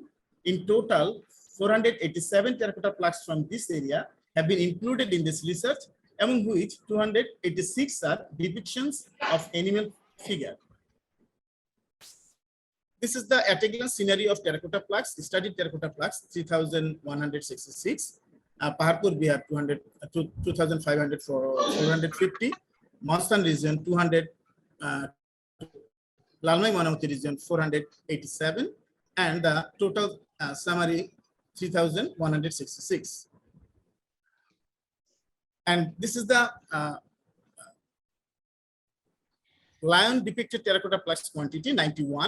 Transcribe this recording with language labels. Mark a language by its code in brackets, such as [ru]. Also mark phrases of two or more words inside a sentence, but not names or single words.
[en] In total, 487 terracotta plaques from this area have been included in this research, among which 286 are depictions of animal figure. This is the at a glance scenery of terracotta plaques, studied terracotta plaques, 3,166. Paharpur Bihar, 2,500 for 450. Mohstan region, 200. Lalmai Moinamoti region, 487. And the total summary, 3,166. And this is the lion depicted terracotta plaques quantity, 91.